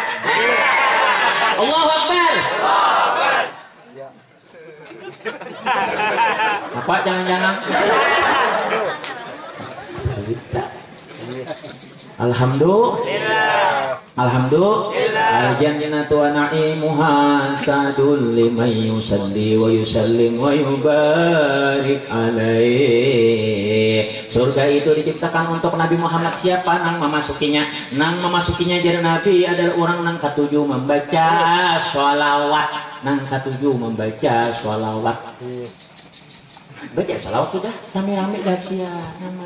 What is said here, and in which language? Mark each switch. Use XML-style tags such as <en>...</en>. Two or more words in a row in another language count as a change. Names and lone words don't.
<ar>الله أكبر.</ar> <bjn>Apa jangan-jangan?</bjn> <ar>الحمد لله. الحمد لله. الجنة ونعيمها سعد لمن يصلي ويسلم ويبارك عليه.</ar> <bjn>Surga itu diciptakan untuk Nabi Muhammad. Siapa nang memasukinya? Nang memasukinya jadi Nabi adalah orang nang ketujuh membaca sholawat. Nang ketujuh membaca sholawat. Baca sholawat sudah rame-rame dah sia nyaman.</bjn>